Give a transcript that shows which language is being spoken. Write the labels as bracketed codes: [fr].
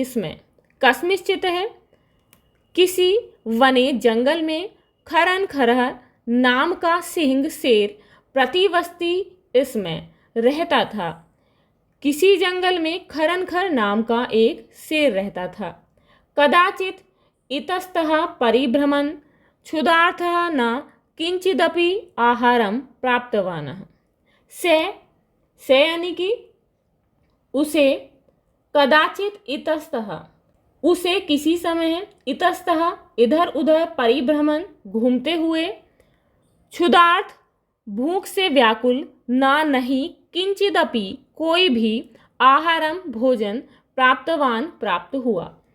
[hi] इसमें कस्मिश्चित है किसी वने जंगल में, खरन खरह नाम का सिंह शेर, प्रतिवस्ती इसमें रहता था। किसी जंगल में खरन खर नाम का एक शेर रहता था। [sa] कदाचित इतस्तः परिभ्रमन् क्षुधार्थः न किंचिदपि आहारं प्राप्तवानः। [hi] से यानी कि उसे, कदाचित इतस्तः उसे किसी समय, इतस्तः इधर उधर, परिभ्रमण घूमते हुए, क्षुधार्थ भूख से व्याकुल, ना नहीं, किंचिदपि कोई भी, आहारम भोजन, प्राप्तवान प्राप्त हुआ।